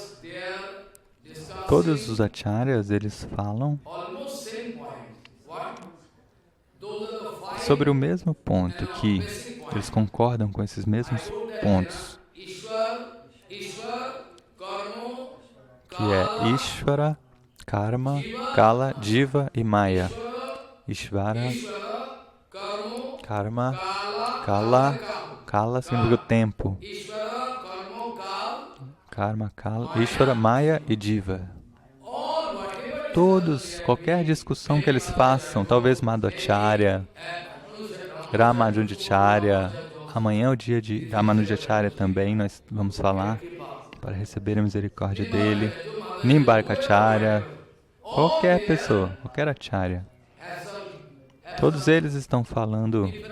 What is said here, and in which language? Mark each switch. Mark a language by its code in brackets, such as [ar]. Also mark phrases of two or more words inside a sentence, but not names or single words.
[pt] todos os acharyas, eles falam sobre o mesmo ponto, que eles concordam com esses mesmos pontos, que é Ishvara, Karma, Kala, Jiva e Maya. Ishvara, Karma, Kala, Kala significa o tempo. Ishvara, Karma, Kal, Karma, Kala, Ishvara, Maya e Jiva. [en] all whatever [pt] Todos, qualquer discussão que eles façam, talvez Madhvacharya, Ramanujacharya, amanhã é o dia de Ramanujacharya também, nós vamos falar, para receber a misericórdia dele, Nimbarkacharya, qualquer pessoa, qualquer acharya, todos eles estão falando